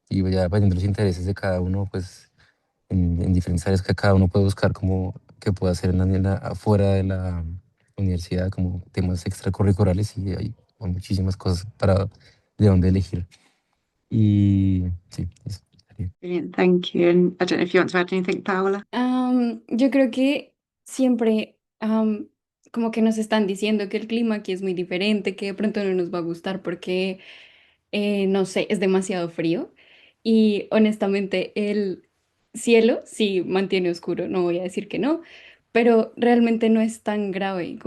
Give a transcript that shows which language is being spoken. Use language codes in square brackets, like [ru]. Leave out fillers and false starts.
[es] Y ya dependiendo de los intereses de cada uno, pues en diferentes áreas que cada uno puede buscar como que puede hacer afuera de la universidad, como temas extracurriculares y hay muchísimas cosas de dónde elegir. Y sí, eso sería. [en] Brilliant, thank you. And I don't know if you want to add anything, Paola. [es] Yo creo que siempre como que nos están diciendo que el clima aquí es muy diferente, que de pronto no nos va a gustar porque, no sé, es demasiado frío. Y honestamente el cielo sí mantiene oscuro, no voy a decir que no, pero realmente no es tan grave.